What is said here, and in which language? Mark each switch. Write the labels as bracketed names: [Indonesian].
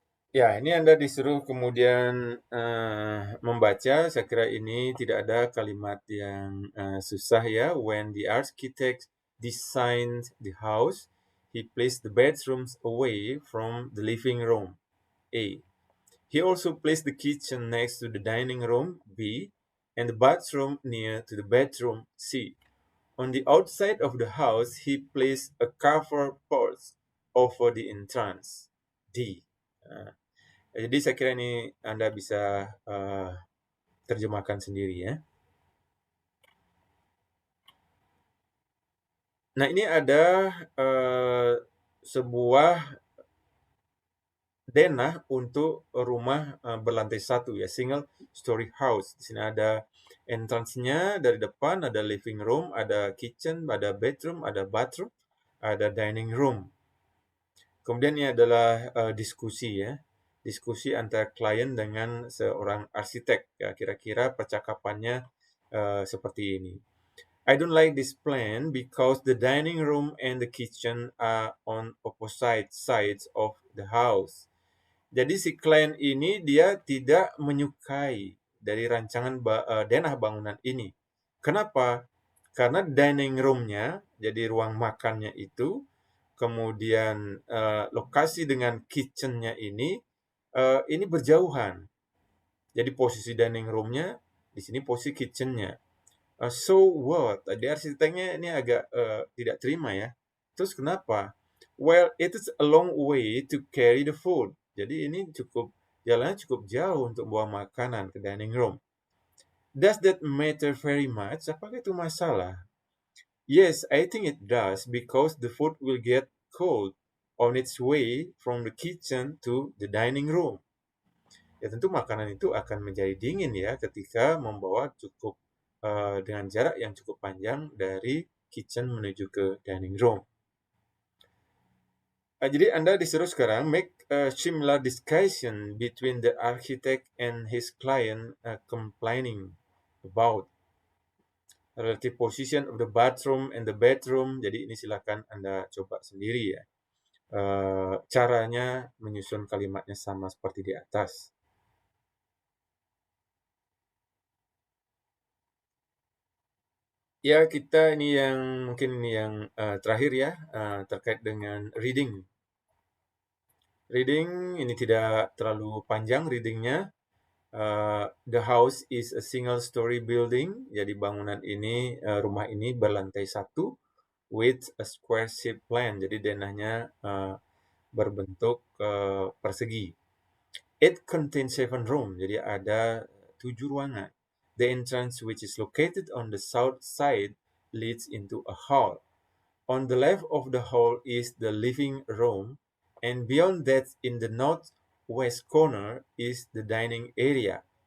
[Indonesian] Ya, ini Anda disuruh kemudian membaca. Saya kira ini tidak ada kalimat yang susah ya. [English] When the architect designed the house, he placed the bedrooms away from the living room. A. He also placed the kitchen next to the dining room. B. And the bathroom near to the bedroom. C. On the outside of the house, he placed a covered porch over the entrance. D. [Indonesian] Jadi saya kira ini Anda bisa terjemahkan sendiri ya. Nah, ini ada sebuah denah untuk rumah berlantai 1 ya, [English] single story house. [Indonesian] Di sini ada entrance-nya dari depan, ada living room, ada kitchen, ada bedroom, ada bathroom, ada dining room. Kemudian ini adalah diskusi ya. Diskusi antara klien dengan seorang arsitek. Ya, kira-kira percakapannya seperti ini. [English] I don't like this plan because the dining room and the kitchen are on opposite sides of the house. [Indonesian] Jadi si klien ini dia tidak menyukai dari rancangan denah bangunan ini. Kenapa? Karena dining room-nya, jadi ruang makannya itu, kemudian lokasi dengan kitchen-nya ini berjauhan. Jadi posisi dining room-nya, di sini posisi kitchen-nya. [English] So what? [Indonesian] Di arsiteknya ini agak tidak terima ya. Terus kenapa? [English] Well, it is a long way to carry the food. [Indonesian] Jadi ini jalannya cukup jauh untuk bawa makanan ke dining room. [English] Does that matter very much? [Indonesian] Apakah itu masalah? [English] Yes, I think it does because the food will get cold on its way from the kitchen to the dining room. [Indonesian] Ya tentu makanan itu akan menjadi dingin ya ketika membawa dengan jarak yang cukup panjang dari kitchen menuju ke dining room. Jadi Anda disuruh sekarang [English] make a similar discussion between the architect and his client complaining about relative position of the bathroom and the bedroom. [Indonesian] Jadi ini silakan Anda coba sendiri ya. Caranya menyusun kalimatnya sama seperti di atas. Ya, kita ini yang terakhir ya, terkait dengan reading. Reading ini tidak terlalu panjang readingnya. [English] The house is a single story building. [Indonesian] Jadi bangunan ini, rumah ini berlantai satu [English] with a square shape plan. [Indonesian] Jadi denahnya berbentuk persegi. [English] It contains 7 rooms. [Indonesian] Jadi ada 7 ruangan. [English] The entrance, which is located on the south side, leads into a hall. On the left of the hall is the living room, and beyond that, in the northwest corner, is the dining area.